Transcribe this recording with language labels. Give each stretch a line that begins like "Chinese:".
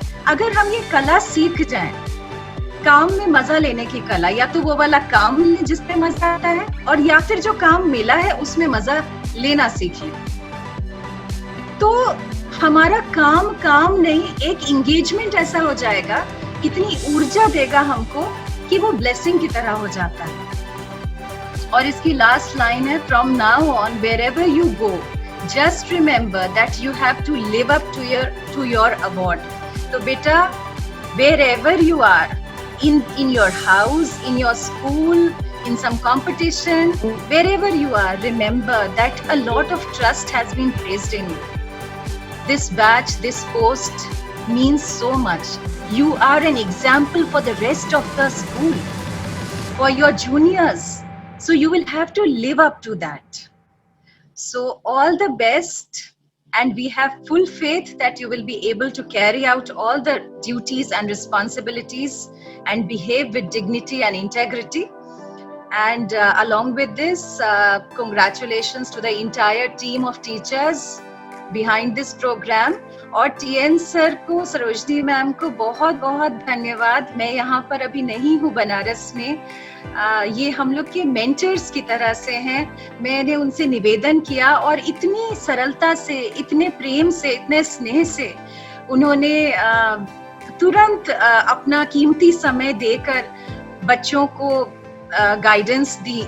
Hindi: अगर हम ये कला सीख जाएं, काम में मजा लेने की कला, या तो वो वाला काम जिसपे मजा आता है, और या फिर जो काम मिला है उसमें मजा लेना सीखिए, तो हमारा काम नहीं, एक एंगेजमेंट ऐसा हो जाएगा, इतनी ऊर्जा देगा हमको कि वो ब्लेसिंग की तरह हो जाता है।
English: और इसकी last line है, from now on wherever you go just remember that you have to live up to your award.
Hindi: तो बेटा,
English: Wherever you are, in your house, in your school, in some competition, wherever you are, remember that a lot of trust has been placed in you. This badge, this post means so much. You are an example for the rest of the school, for your juniors. So you will have to live up to that. So all the best. And we have full faith that you will be able to carry out all the duties and responsibilities and behave with dignity and integrity. And along with this, congratulations to the entire team of teachers behind this program.
Hindi: और TN sir को, Sarojini ma'am को बहुत बहुत धन्यवाद। मैं यहाँ पर अभी नहीं हूँ बनारस में, ये हम लोग के मेंटर्स की तरह से हैं। मैंने उनसे निवेदन किया और इतनी सरलता से, इतने प्रेम से, इतने स्नेह से उन्होंने तुरंत अपना कीमती समय देकर बच्चों को गाइडेंस दी।